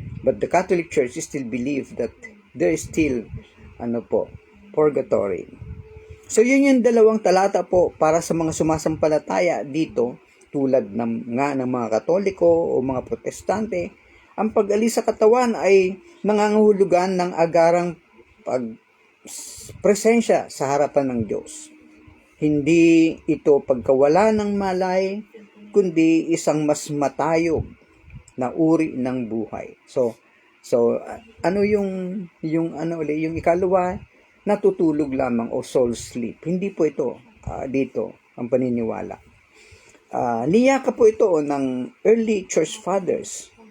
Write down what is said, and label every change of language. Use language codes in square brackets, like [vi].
[en] But the Catholic Church still believe that there is still purgatory. [tl] So yun yung dalawang talata po para sa mga sumasampalataya dito, tulad ng mga Katoliko o mga Protestante. Ang pag-alis sa katawan ay nangangahulugan ng agarang presensya sa harapan ng Diyos. Hindi ito pagkawala ng malay, kundi isang mas matayog na uri ng buhay. So ano yung ikalawa, natutulog lamang o soul sleep. Hindi po ito dito ang paniniwala. Niyaka po ito ng early church fathers.